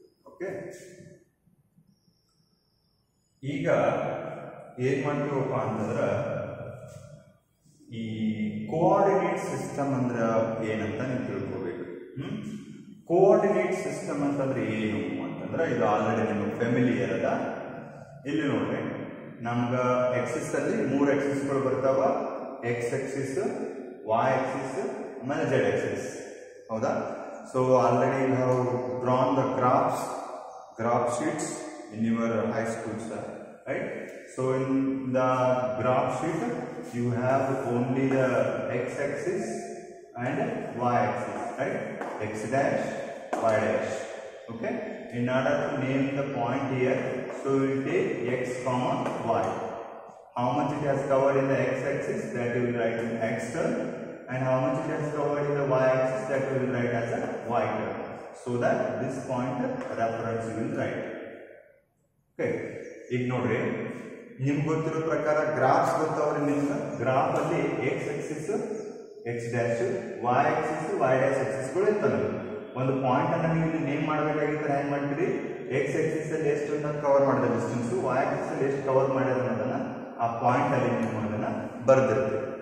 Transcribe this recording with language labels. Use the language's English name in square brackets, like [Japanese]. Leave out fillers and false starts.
[Kannada] Okay, ಈಗ ಏನ್ ಮಾಡ್ತೀವಪ್ಪ ಅಂತಂದ್ರೆ ಈ ಕೋಆರ್ಡಿನೇಟ್ ಸಿಸ್ಟಮ್ ಅಂದ್ರೆ ಏನಂತ ನೀವು ತಿಳ್ಕೋಬೇಕು. ಕೋಆರ್ಡಿನೇಟ್ ಸಿಸ್ಟಮ್ ಅಂತಂದ್ರೆ ಏನು ಅಂತಂದ್ರೆ ಇದು ಆಲ್ರೆಡಿ ನಿಮಗೆ ಫೆಮಿಲಿಯರ್ ಅದ. ಇಲ್ಲಿ ನೋಡ್ರಿ, ನಮ್ಗೆ ಎಕ್ಸಿಸ್ ಅಲ್ಲಿ 3 ಎಕ್ಸಿಸ್ಗಳು ಬರ್ತಾವ, ಎಕ್ಸ್ ಎಕ್ಸಿಸ್, ವೈ ಎಕ್ಸಿಸ್, ಆಮೇಲೆ ಜೆಡ್ ಎಕ್ಸಿಸ್. ಹೌದಾ? [English] So already you have drawn the graph sheets in your high school, sir, right? So in the graph sheet you have only the x-axis and y-axis, right? X dash, y dash. Okay, in order to name the point here, so we will take x comma y. How much it has covered in the x-axis, that you will write in x term, and how much it has covered in the y-axis, that you will write as a y term, so that this point reference you will write. [Kannada] Okay, ಈಗ ನೋಡ್ರಿ, ನಿಮ್ಗೆ ಗೊತ್ತಿರೋ ಪ್ರಕಾರ graphs ಗೊತ್ತವ್ರಿ. ನಿಮ್ಗೆ graph ಅಲ್ಲಿ X Axis X dash, Y Axis Y dash ಎಕ್ಸಿಸ್ಗಳು ಇರ್ತವೆ. ಒಂದು point ಅನ್ನ ನೀವು ಇಲ್ಲಿ ನೇಮ್ ಮಾಡಬೇಕಾಗಿದ್ರೆ ಏನ್ ಮಾಡ್ತೀರಿ, ಎಕ್ಸ್ ಎಕ್ಸಿಸ್ ಅಲ್ಲಿ ಎಷ್ಟು ಕವರ್ ಮಾಡಿದ ಡಿಸ್ಟೆನ್ಸ್, ವೈ ಎಕ್ಸಿಸ್ ಅಲ್ಲಿ ಎಷ್ಟು ಕವರ್ ಮಾಡಿದ ಅನ್ನೋದನ್ನ ಆ ಪಾಯಿಂಟ್ ಅಲ್ಲಿ ನೀವು ಅದನ್ನ ಬರ್ದಿರ್ತೀರಿ.